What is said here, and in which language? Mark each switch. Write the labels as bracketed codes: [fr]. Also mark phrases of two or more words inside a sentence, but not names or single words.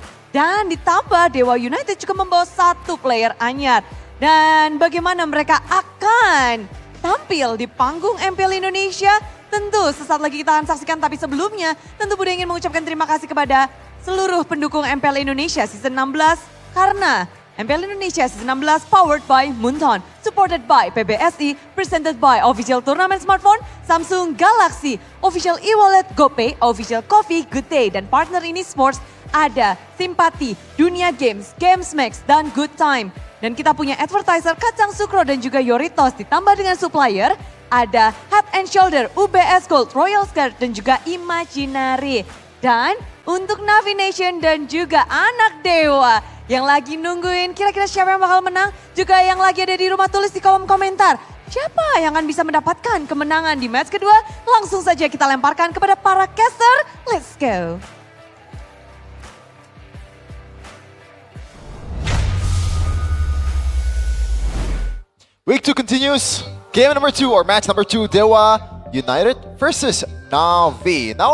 [id] Dan ditambah Dewa United juga membawa 1 player anyar. Dan bagaimana mereka akan tampil di panggung MPL Indonesia? Tentu sesaat lagi kita akan saksikan, tapi sebelumnya tentu Bude ingin mengucapkan terima kasih kepada seluruh pendukung MPL Indonesia Season 16. [en] Karena MPL Indonesia Season 16 powered by Moonton, supported by PBSI, presented by Official Tournament Smartphone, Samsung Galaxy, Official e-wallet, GoPay, Official Coffee, Good Day, [id] dan partner ini sports ada Simpati, Dunia Games, Games Max, dan Good Time. Dan kita punya advertiser Kacang Sukro dan juga Yoritos, ditambah dengan supplier ada Head and Shoulder, UBS Gold, Royal Skirt dan juga Imaginary. Dan untuk Navi Nation dan juga anak Dewa yang lagi nungguin kira-kira siapa yang bakal menang, juga yang lagi ada di rumah tulis di kolom komentar. Siapa yang akan bisa mendapatkan kemenangan di match kedua? Langsung saja kita lemparkan kepada para caster. [en] Let's go. Week 2 continues. Game number 2 or match number 2, Dewa United versus Navi.